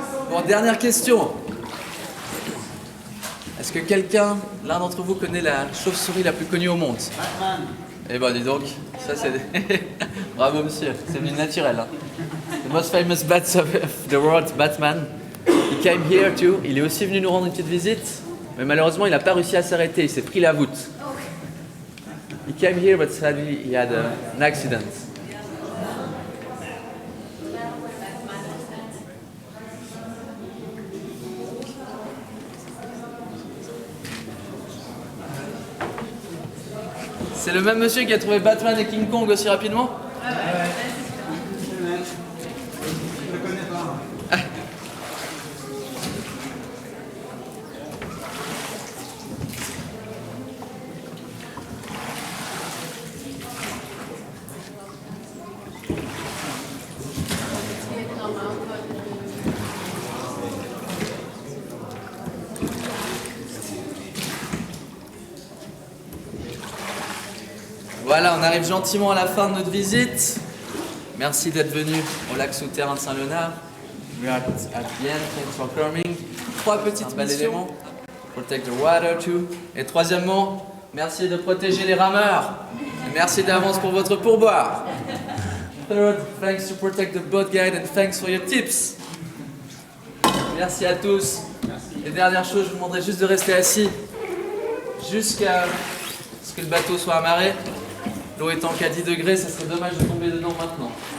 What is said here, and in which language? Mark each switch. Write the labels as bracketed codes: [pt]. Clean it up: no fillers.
[fr] Bon, dernière question. Est-ce que quelqu'un, l'un d'entre vous, connaît la chauve-souris la plus connue au monde? Batman. Eh ben, dis donc, ça c'est... Bravo monsieur, c'est venu naturel. Hein. [en] The most famous bat of the world, Batman. He came here too. [fr] Il est aussi venu nous rendre une petite visite, mais malheureusement il n'a pas réussi à s'arrêter, il s'est pris la voûte. [en] He came here but sadly he had an accident. [fr] C'est le même monsieur qui a trouvé Batman et King Kong aussi rapidement? Je le connais pas. Voilà, on arrive gentiment à la fin de notre visite. Merci d'être venu au lac souterrain de Saint-Léonard. [en] We are at the end, thanks for coming. [fr] 3 petites missions. [en] Protect the water too. [fr] Et troisièmement, merci de protéger les rameurs. Et merci d'avance pour votre pourboire. [en] third, thanks to protect the boat guide and thanks for your tips. [fr] Merci à tous. Et dernière chose, je vous demanderai juste de rester assis jusqu'à ce que le bateau soit amarré. L'eau étant qu'à 10 degrés, ça serait dommage de tomber dedans maintenant.